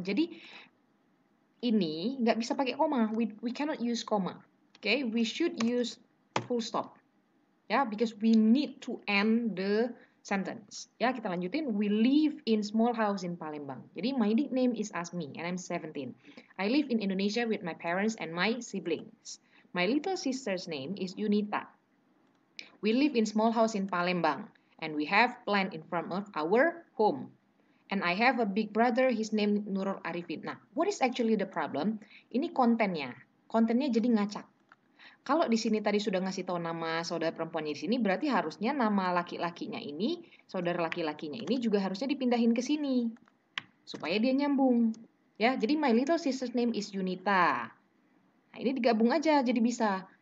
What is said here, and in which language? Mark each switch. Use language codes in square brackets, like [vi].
[id] Jadi ini nggak bisa pakai koma. [en] We cannot use koma. Okay, we should use full stop. Ya, because we need to end the sentence. [id] Ya, kita lanjutin. [en] We live in small house in Palembang. Jadi my nickname is Asmi and I'm 17. I live in Indonesia with my parents and my siblings. My little sister's name is Yunita. We live in small house in Palembang and we have plant in front of our home. And I have a big brother, his name Nurul Arifin. Nah, what is actually the problem? [id] Ini kontennya. Kontennya jadi ngacak. Kalau di sini tadi sudah ngasih tahu nama saudara perempuannya di sini, berarti harusnya nama laki-lakinya ini, saudara laki-lakinya ini juga harusnya dipindahin ke sini. Supaya dia nyambung. [en] Ya, jadi my little sister's name is Yunita. [id] Nah, ini digabung aja jadi bisa.